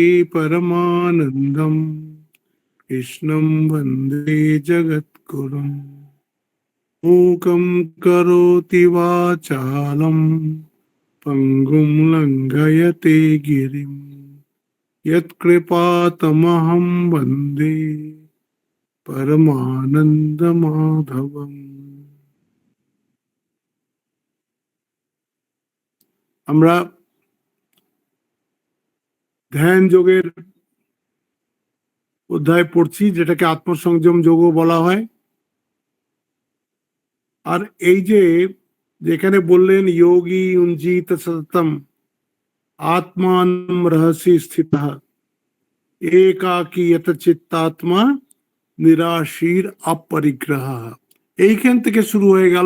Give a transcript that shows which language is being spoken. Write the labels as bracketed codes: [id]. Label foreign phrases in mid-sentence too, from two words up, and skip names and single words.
[sa] परमानन्दम् कृष्णं वन्दे जगद्गुरुम् मूकं करोति वाचालं पङ्गुं लङ्घयते गिरिं यत्कृपातमहं वन्दे परमानन्दमाधवम्। [bn] আমরা ধ্যান যোগের অধ্যায় পড়ছি, যেটাকে আত্মসংযম যোগও বলা হয়। আর এই যে যেখানে বললেন [sa] যোগী উঞ্জিত সততম আত্মান রহস্যে স্থিতঃ একাকী চিত্তাত্মা নিরাশীর অপরিগ্রহ, [bn] এইখান থেকে শুরু হয়ে গেল।